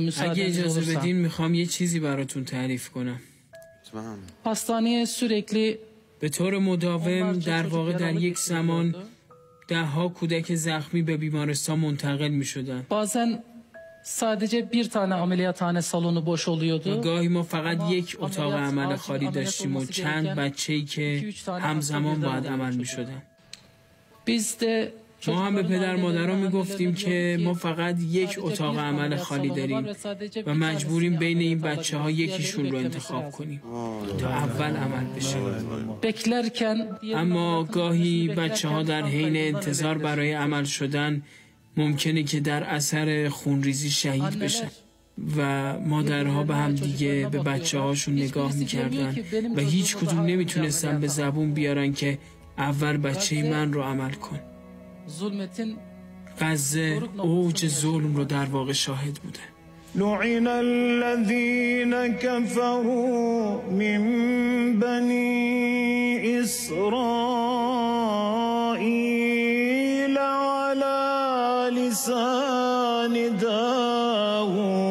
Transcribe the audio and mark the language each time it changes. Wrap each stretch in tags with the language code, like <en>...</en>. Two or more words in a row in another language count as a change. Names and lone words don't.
<fa>اگه</fa> <tr>müsaadeniz</tr> <fa>اجازه</fa> <tr>olursa.</tr> <fa>بدین میخوام یه چیزی براتون تعریف کنم.</fa> <tr>Hastaneye sürekli</tr> <fa>به طور مداوم در واقع در یک زمان ده‌ها کودک زخمی به بیمارستان منتقل می شدن.</fa> <tr>bazen sadece bir tane ameliyathane salonu boş oluyordu.</tr> <fa>گاهی ما فقط یک اتاق عمل خالی داشتیم و چند بچه‌ای که همزمان باید عمل می شدن.</fa> <tr>Biz de</tr> <fa>ما هم به پدر مادران می گفتیم که ما فقط یک اتاق عمل خالی داریم و مجبوریم بین این بچه ها یکیشون رو انتخاب کنیم تا اول عمل بشه.</fa> <tr>beklerken</tr> <fa>اما گاهی بچه ها در حین انتظار برای عمل شدن ممکنه که در اثر خونریزی شهید بشن و مادرها به هم دیگه به بچه هاشون نگاه میکردن و هیچ کدوم نمیتونستن به زبون بیارن که اول بچه من رو عمل کن.</fa> <tr>zulmetin</tr> <fa>غزه اوج ظلم رو در واقع شاهد بوده.</fa> <ar>لعن الذين كفروا من بني إسرائيل على لسان داود</ar>